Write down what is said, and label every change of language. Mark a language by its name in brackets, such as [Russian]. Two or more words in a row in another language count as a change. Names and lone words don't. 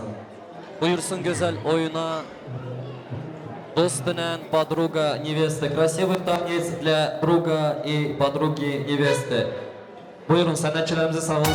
[Turkish] Buyursun güzel oyuna. Dost bilen [Russian] подруга невесты. Красивый танец для друга и подруги невесты. [Turkish] Buyurun sanatçılarımızı sağ olsun.